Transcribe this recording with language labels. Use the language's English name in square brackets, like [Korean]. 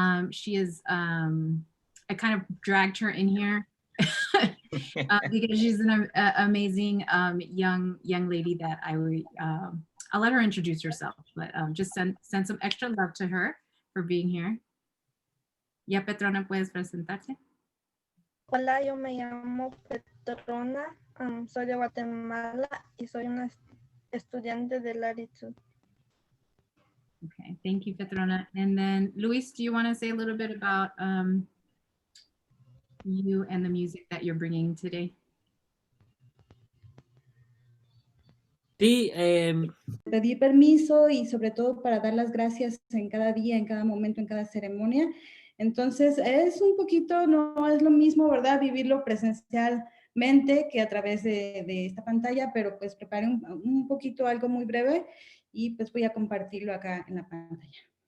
[English] She is, I kind of dragged her in here because she's an amazing young lady that I'll let her introduce herself, but just send some extra love to her for being here. [Spanish] Ya, Petrona, ¿puedes presentarte? Hola, yo me llamo Petrona, soy de Guatemala y soy una estudiante de Laritud. [English] Okay, thank you, Petrona. And then, Luis, do you want to say a little bit about you and the music that you're bringing today? [Spanish] Sí, Pedí permiso y sobre todo para dar las gracias en cada día, en cada momento, en cada ceremonia. Entonces es un poquito, no es lo mismo, ¿verdad? Vivirlo presencialmente que a través de esta pantalla, pero pues preparé un poquito algo muy breve y pues voy a compartirlo acá en la pantalla.